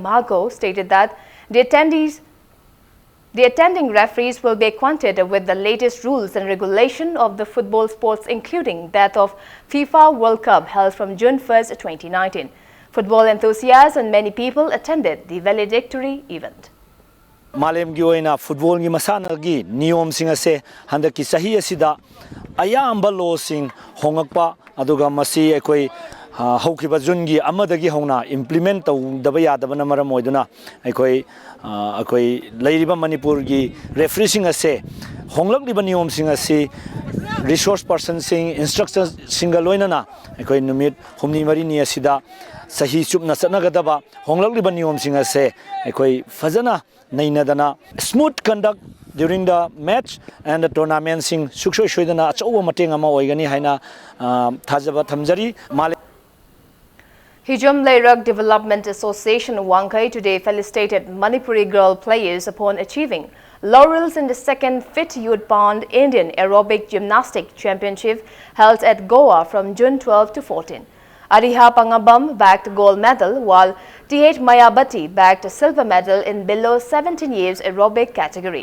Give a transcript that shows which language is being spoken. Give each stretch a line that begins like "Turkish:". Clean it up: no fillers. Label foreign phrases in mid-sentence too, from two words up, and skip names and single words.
English: Mago stated that the attending referees will be acquainted with the latest rules and regulation of the football sports, including that of FIFA World Cup held from June 1st, 2019. Football enthusiasts and many people attended the valedictory event.
Manipuri: Malem gi oina football gi masana gi niyom sing ase handaki sahi asida ayamba lo sing hongakpa aduga masi ekoi haukiba jungi amadagi hongna implement tawdaba yadabana maram oiduna ekoi lairiba Manipur gi refereeing ase honglakliba niyom sing ase
English: resource person
Manipuri: sing instructors single loinana ekoi numit humni mari ni asida sahi chupna satnagadaba honglakliba niyom sing ase ekoi fazana nainadana
English: smooth conduct during the match and the tournament
Manipuri: sing suksoi shoidana achowa mateng ama oigani haina thajaba thamjari male
English: Hijum Leirak Development Association Wangkai today felicitated Manipuri girl players upon achieving laurels in the second Fit Youth Bond Indian Aerobic Gymnastic Championship held at Goa from June 12 to 14. Ariha Pangabam bagged gold medal, while T.H. Mayabati bagged silver medal in below 17 years aerobic category.